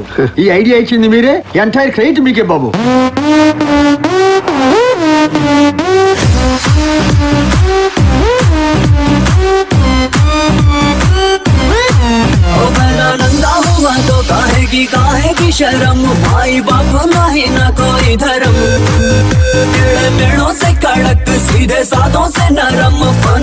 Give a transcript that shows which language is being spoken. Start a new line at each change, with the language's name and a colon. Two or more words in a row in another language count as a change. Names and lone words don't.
Telugu: ఈ ఐడియా ఇచ్చింది మీరే,
English: entire credit
Telugu: మీకే బాబు.
Hindi: काहे की शर्म भाई बाप नहीं ना कोई धर्म टेढ़े पेड़ों से कड़क सीधे साधों से नरम फन